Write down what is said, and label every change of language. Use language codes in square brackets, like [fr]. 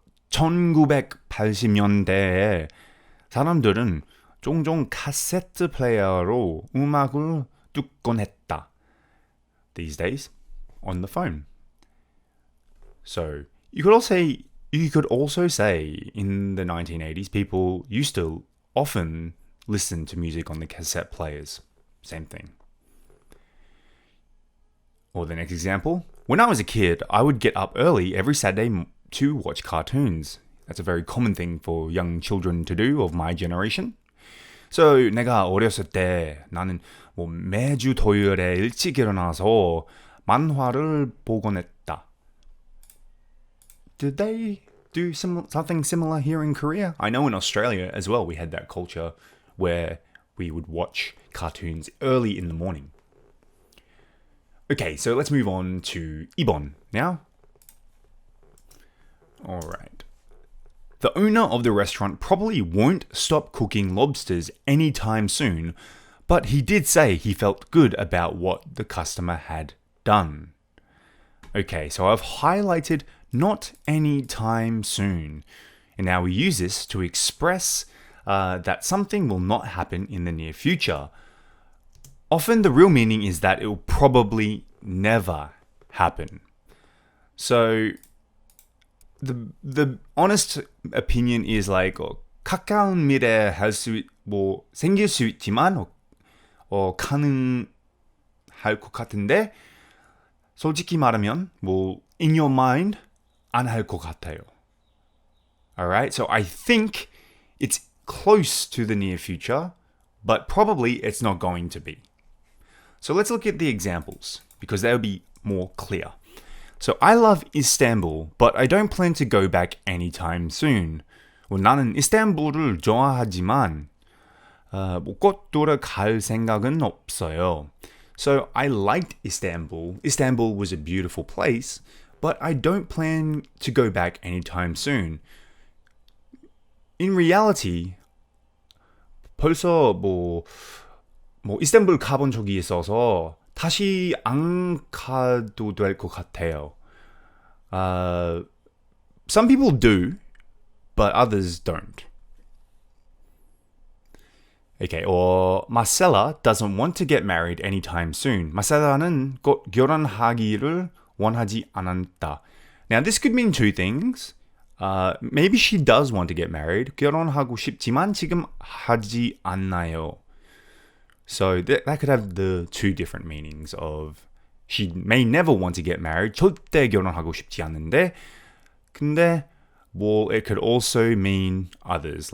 [ko] 1980년대에 사람들은 종종 카세트 플레이어로 음악을 듣곤 했다. [en] These days, on the phone. So you could also say in the 1980s, people used to often listen to music on the cassette players. Same thing. Or the next example, when I was a kid, I would get up early every Saturday to watch cartoons. That's a very common thing for young children to do of my generation. [ko] So 내가 어렸을 때 나는 매주 토요일에 일찍 일어나서 만화를 보곤 했다. [en] Did they do something similar here in Korea? I know in Australia as well we had that culture where we would watch cartoons early in the morning. Okay, so let's move on to 2번 now. Alright. The owner of the restaurant probably won't stop cooking lobsters anytime soon, but he did say he felt good about what the customer had done. Okay, so I've highlighted not anytime soon. And now we use this to express that something will not happen in the near future. Often the real meaning is that it will probably never happen. So the honest opinion is like [ko] 가까운 미래에 생길 수 있지만 가능할 것 같은데 솔직히 말하면 [en] in your mind [ko] 안 할 것 같아요. [en] Alright, so I think it's close to the near future, but probably it's not going to be. So let's look at the examples because they'll be more clear. So I love Istanbul, but I don't plan to go back anytime soon. [ko] 나는 이스탄불을 좋아하지만 곧 돌아갈 생각은 없어요. [en] So I liked Istanbul. Istanbul was a beautiful place, but I don't plan to go back anytime soon. In reality, [ko] 벌써 이스탄불 가본 적이 있어서 다시 안 가도 될 것 같아요. [en] Some people do, but others don't. Okay, or Marcella doesn't want to get married anytime soon. [ko] Marcella는 곧 결혼하기를 원하지 않았다. [en] Now, this could mean two things. Maybe she does want to get married. [ko] 결혼하고 싶지만 지금 하지 않나요. [en] So that could have the two different meanings of she may never want to get married. [ko] 절대 결혼하고 싶지 않은데 근데 [en] it could also mean others.